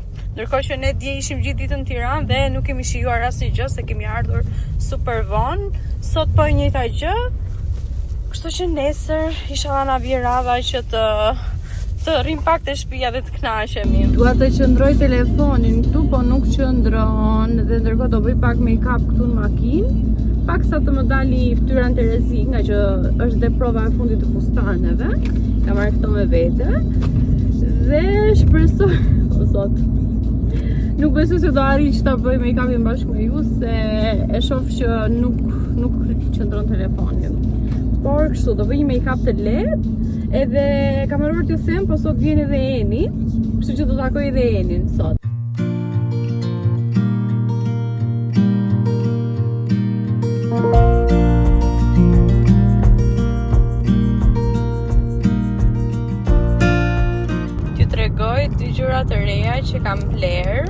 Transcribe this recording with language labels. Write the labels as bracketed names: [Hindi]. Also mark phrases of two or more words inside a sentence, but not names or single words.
[Albanian] Ndërkohë që ne dje ishim gjithë ditën në Tiranë dhe nuk kemi shijuar asnjë gjë se kemi ardhur super vonë. Sot po e njëjta gjë. Kështu që nesër inshallah na vjen radha që të rrim pak te shtëpia dhe të kënaqemi. Dua të qëndroj telefonin këtu, po nuk qëndron dhe ndërkohë do bëj pak make-up këtu në makinë, paksa të më dali fytyra në Terezi, nga që është dhe prova e fundit të fustaneve. Kam marrë këto me vete dhe shpresoj sot. Nuk besoj se do arrij që ta bëj make-upin bashkë me ju, se e shoh që nuk qëndron telefoni. Por kështu, do bëj një make-up të lehtë, edhe kam haruar t'ju them, po sot vjen edhe Eni, kështu që do takoj edhe Enin sot. T'ju tregoj 2 gjëra të reja që kam bler.